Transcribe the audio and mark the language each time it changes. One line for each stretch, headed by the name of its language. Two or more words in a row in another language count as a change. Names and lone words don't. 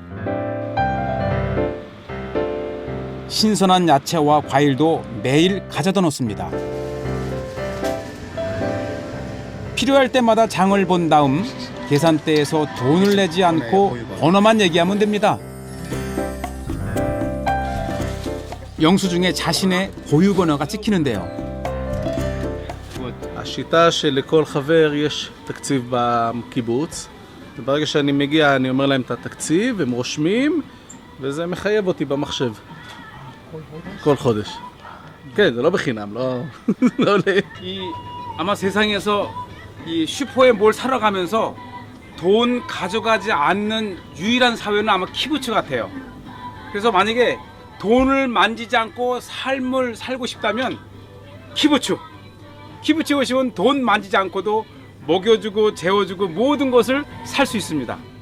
Korean: 신선한 야채와 과일도 매일 가져다 놓습니다. 필요할 때마다 장을 본 다음 계산대에서 돈을 내지 않고 번호만 얘기하면 됩니다. 영수증에 자신의 고유 번호가 찍히는데요.
Hebrew: השיטה שלכל חבר יש תקציב בקיבוץ, וברגע שאני מגיע אני אומר להם את התקציב, הם רושמים, וזה מחייב אותי במחשב. כל חודש. כן, זה לא בחינם, לא עולה.
Korean: 아마 세상에서 이 슈퍼에 뭘 사러 가면서 돈 가져가지 않는 유일한 사회는 아마 키부츠 같아요. 그래서 만약에 돈을 만지지 않고 삶을 살고 싶다면 키부츠 오시면 돈 만지지 않고도 먹여주고 재워주고 모든 것을 살 수 있습니다.